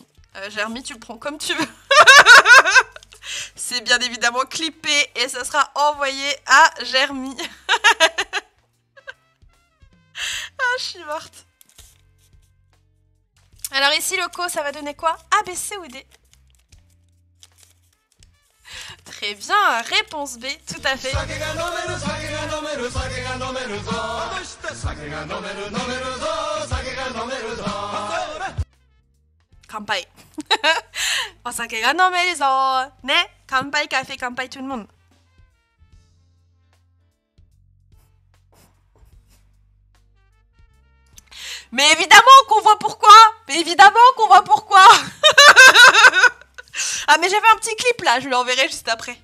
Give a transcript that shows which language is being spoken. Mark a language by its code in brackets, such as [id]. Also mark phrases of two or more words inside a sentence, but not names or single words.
[fr] Germi, tu le prends comme tu veux. C'est bien évidemment clippé et ça sera envoyé à Germi. Ah, je suis morte. Alors ici, le ko, ça va donner quoi? A, B, C ou D? Très bien, réponse B, tout à fait. Kanpai. [ja] お酒が飲めるぞ。ね? [fr] Kanpai café, kanpai tout le monde. Mais évidemment qu'on voit pourquoi. Mais évidemment qu'on voit pourquoi. Ah mais j'avais un petit clip là, je l'enverrai juste après.